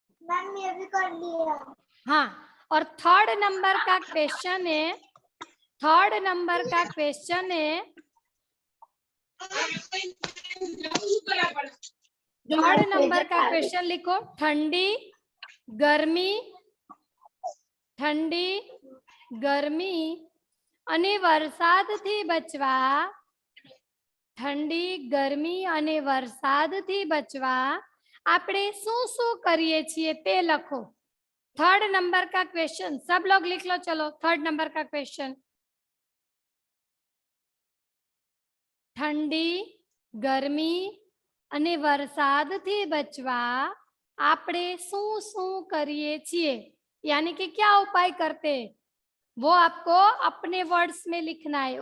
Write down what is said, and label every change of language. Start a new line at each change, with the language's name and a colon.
Hindi: Ma'am ये भी कर लिया। हाँ, और थर्ड नंबर का क्वेश्चन है, थर्ड नंबर का क्वेश्चन है, थर्ड नंबर का क्वेश्चन लिखो।
Gujarati: ठंडी गर्मी, ठंडी गर्मी અને વરસાદથી બચવા, ठंडी गर्मी અને વરસાદથી બચવા આપણે શું શું કરીએ છીએ તે લખો।
Hindi: थर्ड नंबर का क्वेश्चन सब लोग लिख लो। चलो थर्ड नंबर का क्वेश्चन, ठंडी गर्मी
Gujarati: અને વરસાદથી બચવા આપણે શું શું કરીએ છીએ,
Hindi: यानी कि क्या उपाय करते, वो आपको अपने वर्ड्स में लिखना है।